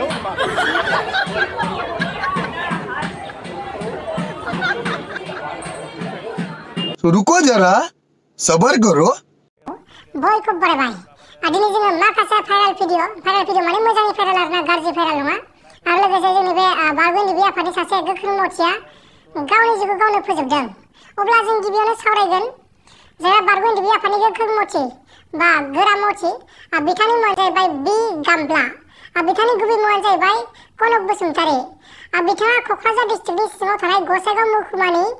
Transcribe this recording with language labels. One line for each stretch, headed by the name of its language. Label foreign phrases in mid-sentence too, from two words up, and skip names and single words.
Hindi: तो रुको जरा, सबर करो।
Bodo: बय खूब बड़े भाई आदिनी जोङो माखासे
English: viral video
Bodo: माने मोजाङै भाइराल आरोना गाज्रि भाइराल नङा आरो लोगोसे जोंनि बे बारग'नि बे आफादनि सासे गोख्रों मावथिया गावनि जिउखौ गावनो फोजोबदों। अब्ला जों गिबियावनो सावरायगोन जे बारग'नि बे आफादनि गोख्रों मावथि बा गोरा मावथि बिथांनि मुङानो जाहैबाय बि गामब्ला बिथांनि गुबै मुङानो जाहैबाय कनक बसुमतारी बिथाङा क'क्राझार डिस्ट्रिक्टनि सिङाव थानाय गसाइगाव महकुमानि